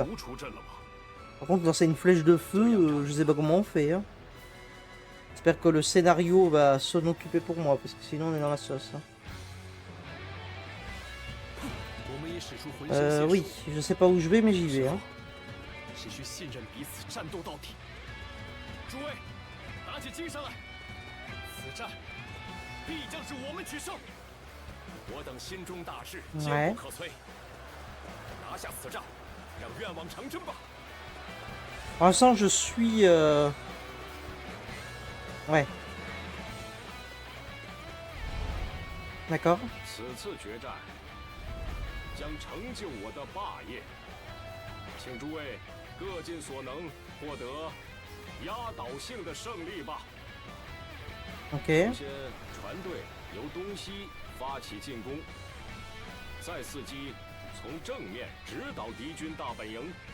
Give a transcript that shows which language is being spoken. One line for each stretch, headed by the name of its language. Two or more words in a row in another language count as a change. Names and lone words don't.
French: Par contre, lancer une flèche de feu, je sais pas comment on fait. Hein. J'espère que le scénario va s'en occuper pour moi, parce que sinon on est dans la sauce. Hein. Oui, je sais pas où je vais, mais j'y vais. Hein.
Chinese: 必将是我们取胜。我等心中大志坚不可摧。拿下此战，让愿望成真吧。
French: Pour l'instant, je suis. Ouais. D'accord.
Chinese: 此次决战将成就我的霸业，请诸位各尽所能，获得压倒性的胜利吧。
French: Ok.
Chinese: 首先，船队由东西发起进攻，再伺机从正面直捣敌军大本营。